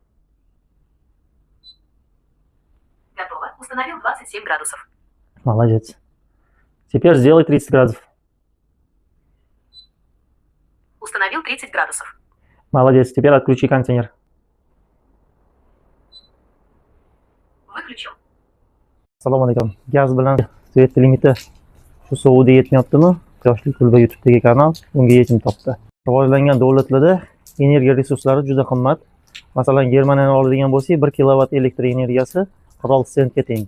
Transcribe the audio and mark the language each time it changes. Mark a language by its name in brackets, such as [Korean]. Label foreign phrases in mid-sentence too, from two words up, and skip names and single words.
[Russian] Готово. Установил 27 градусов. Молодец. Теперь сделай 30 градусов. Установил 30 градусов. Молодец. Теперь отключи кондиционер. Выключил. [Uzbek] Assalomu alaykum. Gaz bilan svet limiti shu sovug'da yetmayaptimi? Yoshlik kulba YouTube'dagi kanal bunga yechim topdi. Rivojlangan davlatlarda energiya resurslari juda qimmat. Masalan, Germaniyani oladigan bo'lsak, 1 kilovat elektr energiyasi 46 sentga teng.